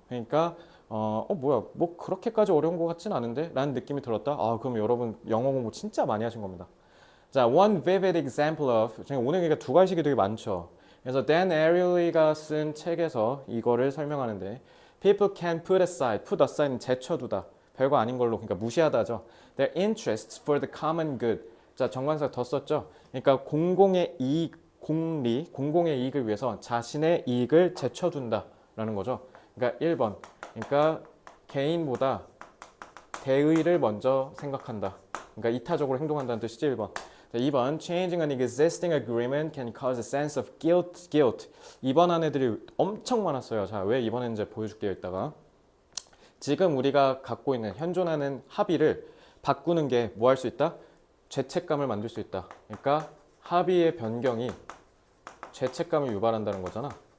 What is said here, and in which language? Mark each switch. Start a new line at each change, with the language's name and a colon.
Korean: 그러니까 뭐야, 뭐 그렇게까지 어려운 것 같진 않은데? 라는 느낌이 들었다. 그럼 여러분 영어 공부 진짜 많이 하신 겁니다. 자,
English: one vivid example of,
Korean: 오늘 그러니까 두 가지식이 되게 많죠. 그래서 Dan Ariely가 쓴 책에서 이거를 설명하는데
English: people can put aside
Korean: 는 제쳐두다. 별거 아닌 걸로, 그러니까 무시하다죠.
English: Their interests for the common good.
Korean: 자, 정관사 더 썼죠. 그러니까 공공의 이익, 공공의 이익을 위해서 자신의 이익을 제쳐둔다라는 거죠. 그러니까 1번. 그러니까 개인보다 대의를 먼저 생각한다. 그러니까 이타적으로 행동한다는 뜻이지 1번. 2번.
English: Changing an existing agreement can cause a sense of guilt.
Korean: 2번 안에들이 엄청 많았어요. 자, 왜 2번 했는지 보여줄게요, 이따가. 지금 우리가 갖고 있는 현존하는 합의를 바꾸는 게 뭐 할 수 있다? 죄책감을 만들 수 있다. 그러니까 합의의 변경이 죄책감을 유발한다는 거잖아.